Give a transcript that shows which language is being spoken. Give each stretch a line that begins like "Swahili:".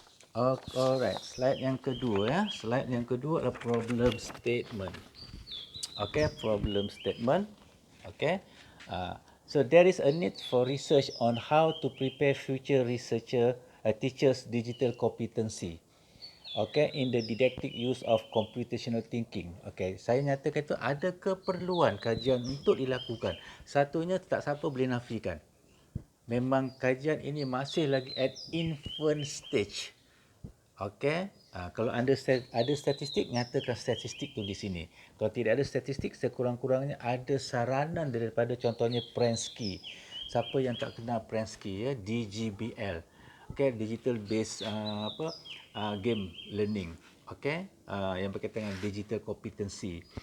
Malay: Alright, slide yang kedua ya. Slide yang kedua adalah problem statement.
English: Okay, problem statement. Okay. So there is a need for research on how to prepare future teachers' digital competency. Okay, in the didactic use of computational thinking.
Malay: Okay, saya nyatakan itu ada keperluan kajian untuk dilakukan. Satunya tak siapa boleh nafikan. Memang kajian ini masih lagi
English: at infant stage.
Malay: Okey, kalau anda ada statistik, nyatakan statistik tu di sini. Kalau tidak ada statistik, sekurang-kurangnya ada saranan daripada contohnya Prensky. Siapa yang tak kenal Prensky ya? DGBL.
English: Okey, digital based game learning.
Malay: Okey, yang berkaitan dengan
English: digital competency.